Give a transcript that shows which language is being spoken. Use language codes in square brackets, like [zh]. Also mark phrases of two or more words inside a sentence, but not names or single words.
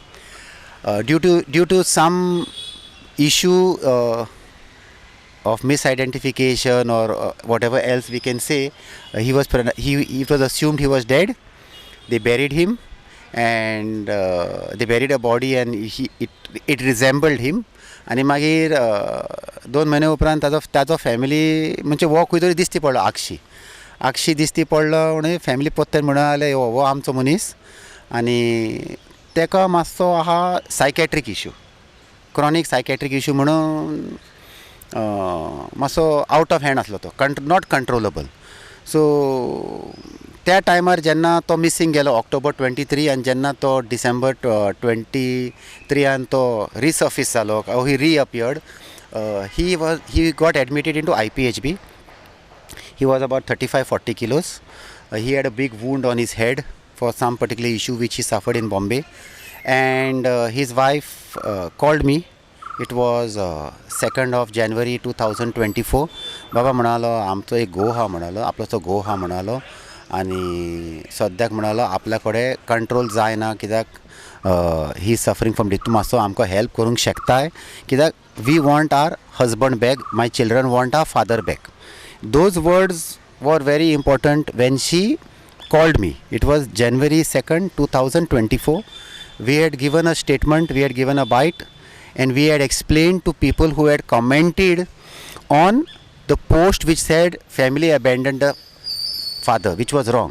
[en] Due to some issue of misidentification or whatever else we can say, it was assumed he was dead. They buried him, and they buried a body, and it resembled him. [kok] आणि मागीर 2 महिने उपरांत ताजो फॅमिली म्हणजे वो खंय तरी दिश्टी पडलो आक्षी दिश्टी पडलो म्हणून फॅमिली पत्त्यान म्हणून आले हो आमचो मनीस. आनी तेका मातसो आहा [en] psychiatric issue, chronic psychiatric issue [kok] म्हणून मातसो [en] out of hand [kok] आसलो तो, [en] not controllable. [kok] सो त्या टायमार जेन्ना तो मिसींग गेलो ऑक्टोबर 23 आनी जेन्ना तो डिसेंबर 23 तो रिसर्फीस जालो, [en] he reappeared, he got admitted in to IPHB. He was about 35-40 kilos. He had a big wound on his head for some particular issue which he suffered in Bombay. And his wife called me. It was 2nd of January 2024. [kok] बाबा म्हणालो आमचो एक घोव हा म्हणालो, आपलोचो घोव हा म्हणालो, आनी सद्याक म्हणालो आपल्या कडेन कंट्रोल जायना, कित्याक [en] he suffering from [kok] तूं मातसो आमकां हेल्प करूंक शकताय, कित्याक [en] we want our husband back, my children want our father back. Those words were very important when she called me. It was January 2nd, 2024. We had given a statement, we had given a bite, and we had explained to people who had commented on the post which said family abandoned the father, which was wrong.